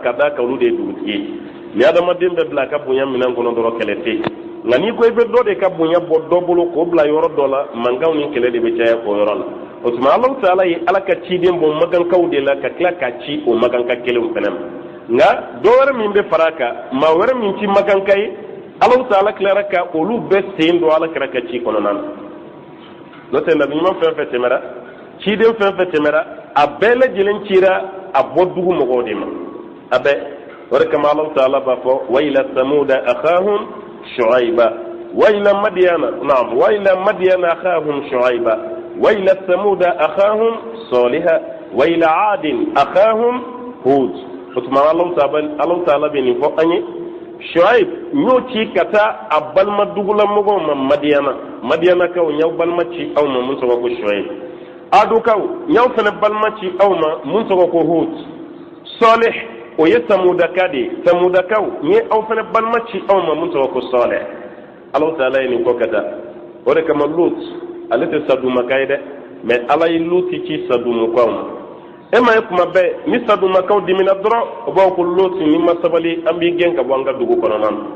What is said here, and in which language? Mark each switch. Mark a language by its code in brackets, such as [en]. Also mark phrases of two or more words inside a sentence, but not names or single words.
[bm] ka da kan olu de ye dugutigi ye ni adamaden bɛ bila a ka bonya minɛn kɔnɔ dɔrɔn kɛlɛ tɛ yen nka n'i ko i bɛ dɔ de ka bonya bɔ dɔ bolo k'o bila yɔrɔ dɔ la mankanw ni kɛlɛ de bɛ caya o yɔrɔ la o tuma Alahu Ta'ala ye ala ka ciden bɔ magankaw de la ka tila ka ci o maganka kelenw fana ma nka dɔ wɛrɛ min bɛ fara a kan maa wɛrɛ min ti maganka ye Alahu Ta'ala tilara ka olu bɛɛ sen don ala kɛra ka ci kɔnɔna na n'o tɛ nabi ɲuman fɛn fɛn tɛmɛra ciden fɛn fɛn tɛmɛra a bɛɛ lajɛlen cira a bɔ dugu mɔgɔw de ma a bɛɛ o de kama Alahu Ta'ala b'a fɔ [ar] وإلى ثمود أخاهم شعيبا وإلى مدين نعم وإلى مدين أخاهم شعيبا وإلى ثمود أخاهم صالحا وإلى عاد أخاهم هودا [bm] o tuma Alahu Ta'ala bɛ nin fɔ an ye Shuaib n'o ci ka taa a balima dugulamɔgɔw ma Madiyana kaw y'aw balima ci aw ma mun tɔgɔ ko Shuaib Adukaw y'aw fana balima ci aw ma mun tɔgɔ ko Hud Salih o ye Samudaka de Samudakaw ye aw fana balima ci aw ma mun tɔgɔ ko Salih Alahu Ta'ala ye nin kɔ ka taa o de kama Lut ale tɛ sadumaka ye dɛ mais Ala ye Lut ci sadumukaw ma e ma ye kuma bɛɛ ni sadumakaw dimina dɔrɔn o b'aw ko Lut ni ma sabali an b'i gɛn ka bɔ an ka dugu kɔnɔna